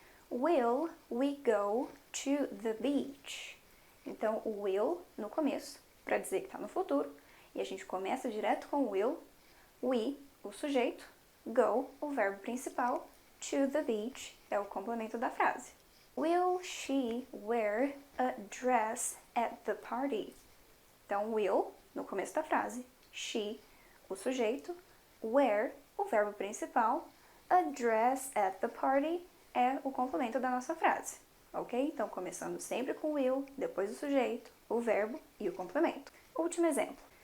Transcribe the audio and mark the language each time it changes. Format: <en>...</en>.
<en>Will we go to the beach?</en> <pt>Então, o will no começo, para dizer que está no futuro, e a gente começa direto com will. We, o sujeito, go, o verbo principal,</pt> <en>to the beach</en> <pt>é o complemento da frase.</pt> <en>Will she wear a dress at the party?</en> <pt>Então, will, no começo da frase, she, o sujeito, wear, o verbo principal,</pt> <en>a dress at the party</en> <pt>é o complemento da nossa frase, ok? Então, começando sempre com will, depois o sujeito, o verbo e o complemento. Último exemplo.</pt>